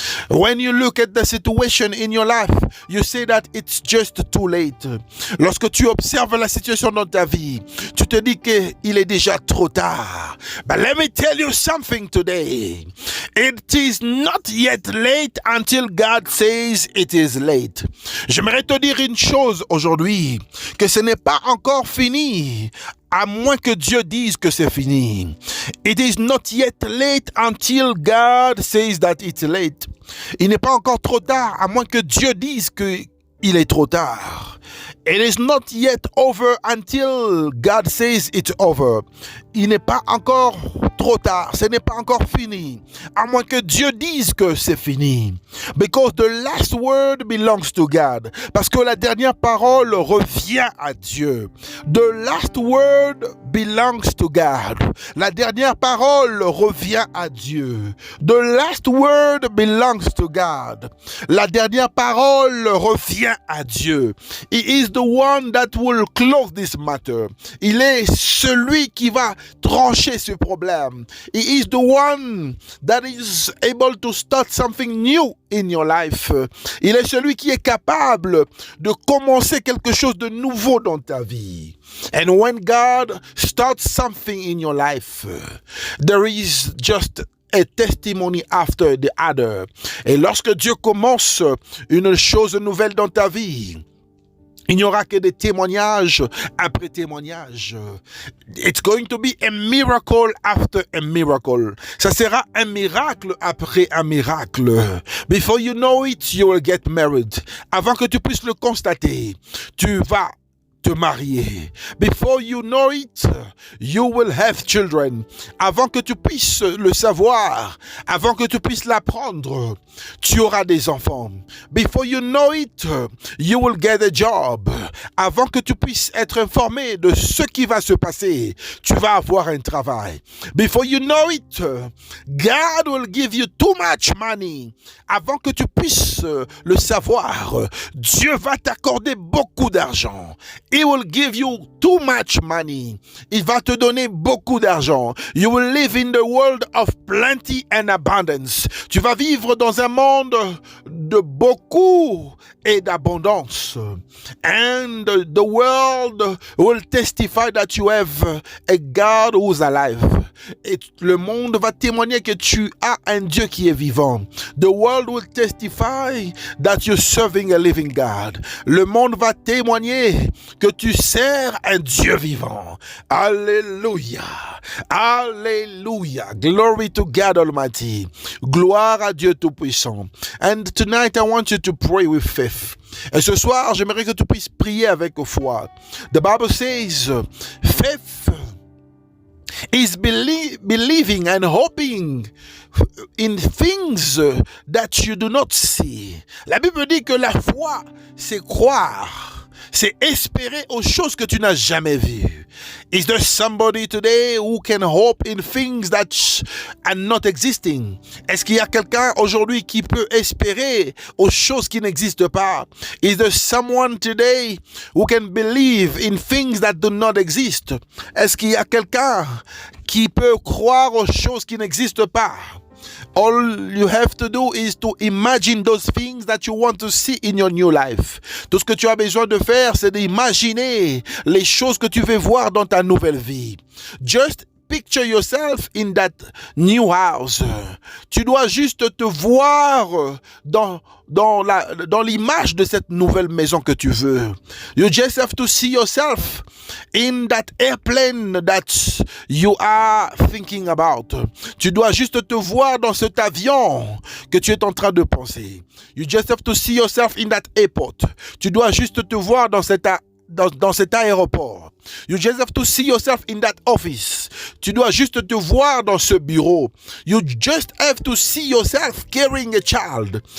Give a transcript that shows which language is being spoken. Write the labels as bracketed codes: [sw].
[en] When you look at the situation in your life, you say that it's just too late. [fr] Lorsque tu observes la situation dans ta vie, tu te dis qu'il est déjà trop tard. [en] But let me tell you something today. It is not yet late until God says it is late. [fr] J'aimerais te dire une chose aujourd'hui, que ce n'est pas encore fini, à moins que Dieu dise que c'est fini. [en] It is not yet late until God says that it's late. [fr] Il n'est pas encore trop tard, à moins que Dieu dise qu'il est trop tard. [en] It is not yet over until God says it's over. [fr] Il n'est pas encore trop tard, ce n'est pas encore fini, à moins que Dieu dise que c'est fini. [en] Because the last word belongs to God. [fr] Parce que la dernière parole revient à Dieu. [en] The last word belongs to God. [fr] La dernière parole revient à Dieu. [en] The last word belongs to God. [fr] La dernière parole revient à Dieu. [en] He is the one that will close this matter. [fr] Il est celui qui va trancher ce problème. [en] He is the one that is able to start something new in your life. [fr] Il est celui qui est capable de commencer quelque chose de nouveau dans ta vie. [en] And when God starts something in your life, there is just a testimony after the other. [fr] Et lorsque Dieu commence une chose nouvelle dans ta vie, il n'y aura que des témoignages après témoignages. [en] It's going to be a miracle after a miracle. [fr] Ça sera un miracle après un miracle. [en] Before you know it, you will get married. [fr] Avant que tu puisses le constater, tu vas te marier. [en] Before you know it, you will have children. [fr] Avant que tu puisses le savoir, avant que tu puisses l'apprendre, tu auras des enfants. [en] Before you know it, you will get a job. [fr] Avant que tu puisses être informé de ce qui va se passer, tu vas avoir un travail. [en] Before you know it, God will give you too much money. [fr] Avant que tu puisses le savoir, Dieu va t'accorder beaucoup d'argent. [en] He will give you too much money. [fr] Il va te donner beaucoup d'argent. [en] You will live in the world of plenty and abundance. [fr] Tu vas vivre dans un monde de beaucoup et d'abondance. [en] And the world will testify that you have a God who is alive. [fr] Et le monde va témoigner que tu as un Dieu qui est vivant. [en] The world will testify that you're serving a living God. [fr] Le monde va témoigner que tu sers un Dieu vivant. Alléluia. Alléluia. [en] Glory to God Almighty. [fr] Gloire à Dieu Tout-Puissant. [en] And tonight I want you to pray with faith. [fr] Et ce soir, j'aimerais que tu puisses prier avec foi. [en] The Bible says, faith is believing and hoping in things that you do not see. [fr] La Bible dit que la foi, c'est croire. C'est espérer aux choses que tu n'as jamais vues. [en] Is there somebody today who can hope in things that are not existing? [fr] Est-ce qu'il y a quelqu'un aujourd'hui qui peut espérer aux choses qui n'existent pas? [en] Is there someone today who can believe in things that do not exist? [fr] Est-ce qu'il y a quelqu'un qui peut croire aux choses qui n'existent pas? [en] All you have to do is to imagine those things that you want to see in your new life. [fr] Tout ce que tu as besoin de faire, c'est d'imaginer les choses que tu veux voir dans ta nouvelle vie. [en] Just picture yourself in that new house. [fr] Tu dois juste te voir dans l'image de cette nouvelle maison que tu veux. [en] You just have to see yourself in that airplane that you are thinking about. [fr] Tu dois juste te voir dans cet avion que tu es en train de penser. [en] You just have to see yourself in that airport. [fr] Tu dois juste te voir dans cet aéroport. [en] You just have to see yourself in that office. [fr] Tu dois juste te voir dans ce bureau. [en] You just have to see yourself carrying a child.